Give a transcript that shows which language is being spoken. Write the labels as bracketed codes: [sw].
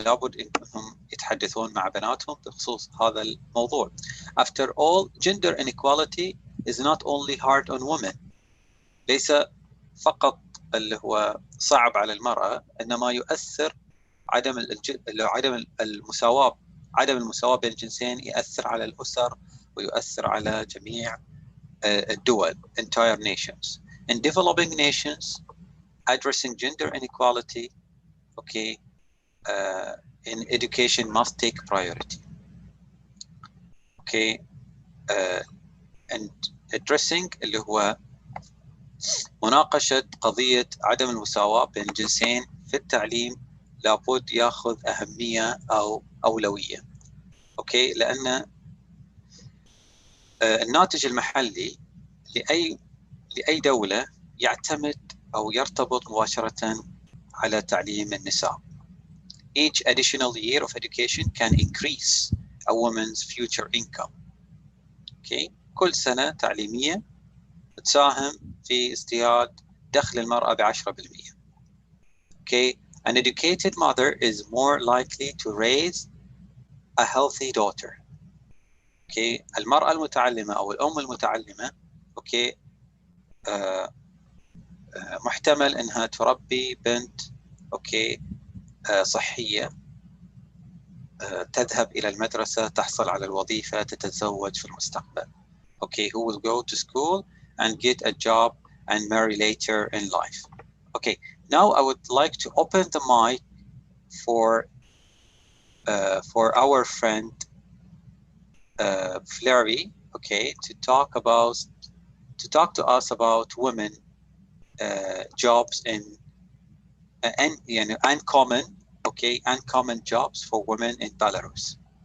[ar] لابد أنهم يتحدثون مع بناتهم بخصوص هذا الموضوع. [en] After all, gender inequality is not only hard on women. [ar] ليس فقط اللي هو صعب على المرأة, إنما يؤثر عدم المساواة بين الجنسين يؤثر على الأسر ويؤثر على جميع الدول, [en] entire nations. In developing nations, addressing gender inequality in education must take priority. okay, and addressing [ar] اللي هو مناقشة قضية عدم المساواة بين الجنسين في التعليم لابد ياخذ أهمية أو أولوية. اوكي لأن الناتج المحلي لأي دولة يعتمد أو يرتبط مباشرة على تعليم النساء. [en] Each additional year of education can increase a woman's future income. okay, [ar] كل سنة تعليمية تساهم في ازدياد دخل المرأة ب10%. [en] Okay, an educated mother is more likely to raise a healthy daughter. [ar] Okay, المرأة المتعلمة أو الأم المتعلمة okay محتمل إنها تربي بنت okay صحية تذهب إلى المدرسة، تحصل على الوظيفة، تتزوج في المستقبل. [en] Okay, who will go to school and get a job and marry later in life. Okay, now I would like to open the mic for our friend Fleury, okay, to talk to us about women jobs in uncommon jobs for women in Belarus.